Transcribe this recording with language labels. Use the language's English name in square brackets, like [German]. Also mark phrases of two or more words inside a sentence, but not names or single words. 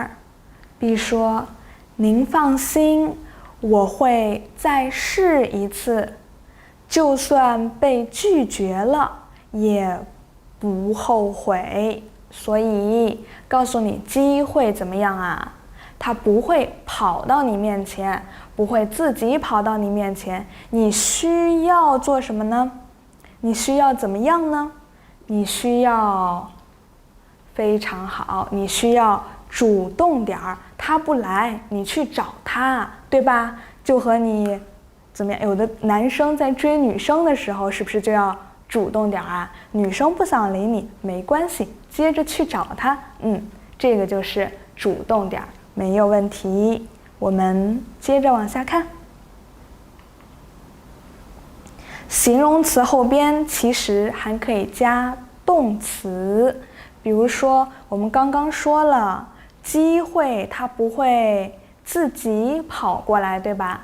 [Chinese] 比如說，您放心，我會再試一次，就算被拒絕了也不後悔。所以告訴你，機會怎麼樣啊？它不會跑到你面前，不會自己跑到你面前。你需要做什麼呢？你需要怎麼樣呢？你需要非常好，你需要主動點兒。他不來，你去找他，对吧？就和你怎麼樣？有的男生在追女生的時候，是不是就要主動點啊？女生不想理你，沒關係，接着去找他。這個就是主動點兒，沒有問題。我們接着往下看。形容詞後邊其實還可以加動詞，比如說我們剛剛說了，機會它不會自己跑過來，對吧？